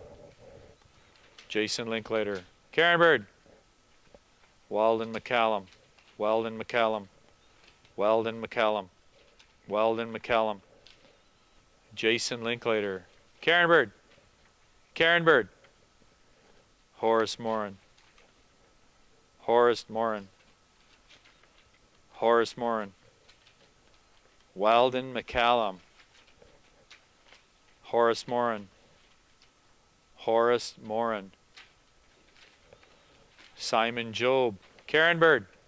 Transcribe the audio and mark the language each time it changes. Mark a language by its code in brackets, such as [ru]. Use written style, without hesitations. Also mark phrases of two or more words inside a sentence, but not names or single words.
[en] Jason Linklater. Karen Bird. Weldon McCallum. Weldon McCallum. Weldon McCallum. Weldon McCallum. Jason Linklater. Karen Bird. Karen Bird. Horace Morin. Horace Morin. Horace Morin. Weldon McCallum. Horace Morin. Horace Morin. Simon Job. Karen Bird.